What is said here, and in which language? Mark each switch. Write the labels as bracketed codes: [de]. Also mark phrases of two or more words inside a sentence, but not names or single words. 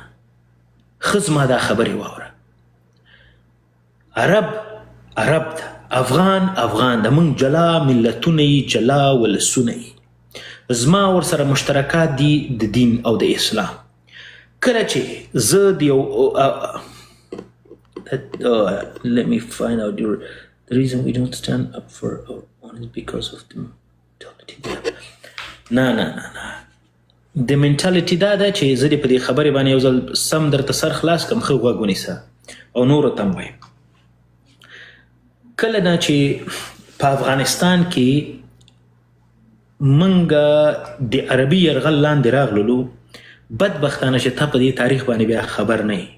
[ps] ښه زما دا خبرې واوره. عرب ده، افغان ده، موږ جلا ملتونه یي، جلا ولسونه یي. زما ورسره مشترکات دي د دین او د اسلام. کله چې زه د یو [en] let me find out the reason we don't stand up for our own is because of the mentality. [ps] نه د منټالیټي دا ده چې زه دې په دې خبرې باندې یو ځل سم درته سر خلاص کړم، ښه غوږ ونیسه او نورو ته هم وایم. کله نه چې په افغانستان کې موږ د عربي یرغل لاندې راغللو، بدبختانه چې ته په دې تاریخ باندې بیا خبر نه یې.